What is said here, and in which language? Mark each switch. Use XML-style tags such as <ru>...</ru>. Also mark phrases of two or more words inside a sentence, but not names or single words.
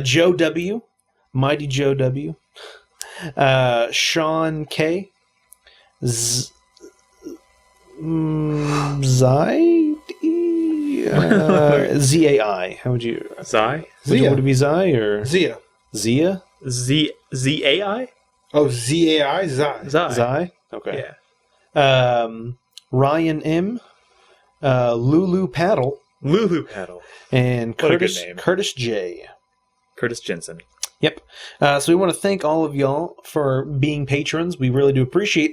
<en>Joe W, Mighty Joe W, Sean K, Zai, ZAI. How would you? Zai. Would it be Zai or Zia. Zia? ZAI. Oh, ZAI? Zai. Zai. Zai? Okay. Yeah. Ryan M, Lulu Paddle, Lulu Paddle. and What a good Curtis name. Curtis J. Curtis Jensen. Yep. So we want to thank all of y'all for being patrons. We really do appreciate.</en>